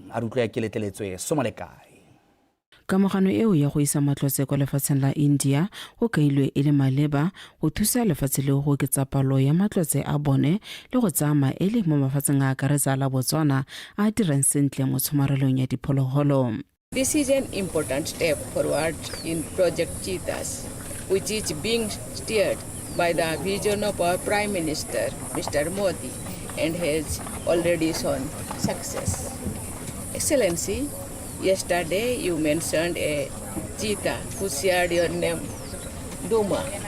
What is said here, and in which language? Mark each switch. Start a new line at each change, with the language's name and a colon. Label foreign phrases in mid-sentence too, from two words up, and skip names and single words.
Tswana: A rutlwe ke letleletswe Somolekae. Kamogano eo ya go isa matlotse kwa lefatsheng la India go kailwe e le maleba go thusa lefatshe le go oketsa palo ya matlotse a bone le go tsaya maele mo mafatsheng a akaretsa la Botswana a dirang sentle mo tshomarelong ya diphologolo.
English: This is an important step forward in Project Cheetahs, which is being steered by the vision of our Prime Minister, Mr. Modi, and has already shown success. Excellency, yesterday you mentioned a cheetah who shared your name, Duma.